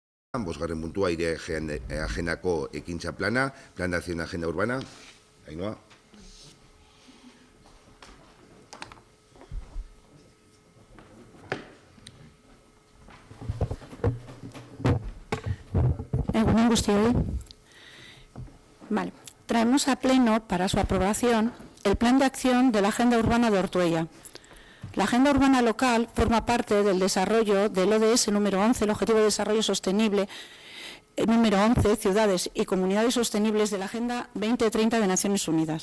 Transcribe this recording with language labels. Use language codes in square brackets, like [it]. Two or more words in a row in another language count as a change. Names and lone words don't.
[eu] Bosgarren puntua aire ajenako ekintza plana, [es] plan de acción agenda urbana. Ainhoa. [eu] Egunon guztioi. [es] Vale. Traemos a pleno para su aprobación el plan de acción de la agenda urbana de Ortuella. La agenda urbana local forma parte del desarrollo del ODS número 11, el Objetivo de Desarrollo Sostenible número 11, Ciudades y Comunidades Sostenibles de la Agenda 2030 de Naciones Unidas.